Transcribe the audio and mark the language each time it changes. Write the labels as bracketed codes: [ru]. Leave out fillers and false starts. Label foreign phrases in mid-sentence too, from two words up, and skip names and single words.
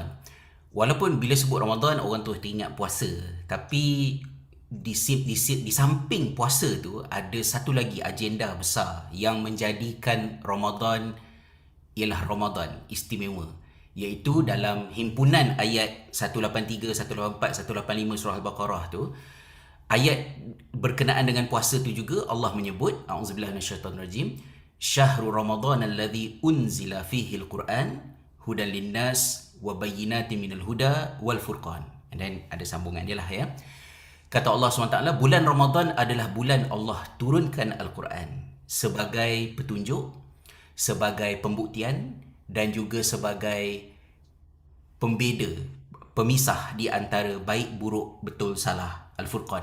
[ms] Walaupun bila sebut Ramadan orang tu teringat puasa, tapi di samping puasa tu ada satu lagi agenda besar yang menjadikan Ramadan ialah Ramadan istimewa, iaitu dalam himpunan ayat 183, 184, 185 surah Al-Baqarah tu. Ayat berkenaan dengan puasa tu juga Allah menyebut, [ar] أعوذ بالله من الشيطان الرجيم، شهر رمضان الذي أنزل فيه القرآن هدى للناس وبينات من الهدى والفرقان. [en] And then [ms] ada sambungan dia lah ya. Kata Allah SWT, bulan Ramadan adalah bulan Allah turunkan Al-Quran sebagai petunjuk, sebagai pembuktian dan juga sebagai pembeda, pemisah di antara baik, buruk, betul, salah, Al-Furqan.